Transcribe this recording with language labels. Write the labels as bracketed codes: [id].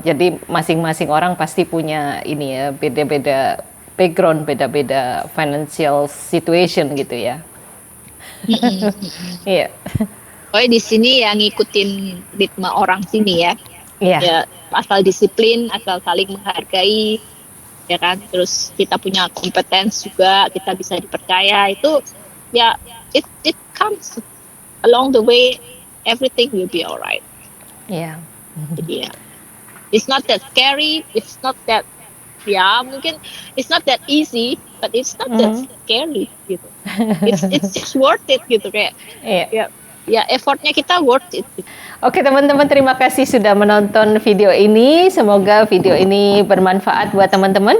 [id] Jadi masing-masing orang pasti punya ini ya, beda-beda background, beda-beda financial situation gitu ya. Iya. Di sini yang ngikutin ritme orang sini ya. Ya asal disiplin, asal saling menghargai, ya kan. Terus kita punya kompetensi juga, kita bisa dipercaya. Itu ya [en] it comes along the way, everything will be alright. [id] Jadi ya, [en] it's not that scary, it's not that [id] mungkin [en] it's not that easy, but it's not that scary [id] gitu. [en] It's just worth it [id] gitu kayak. Ya effortnya kita [en] worth it. [id] Oke teman-teman, terima kasih sudah menonton video ini. Semoga video ini bermanfaat buat teman-teman.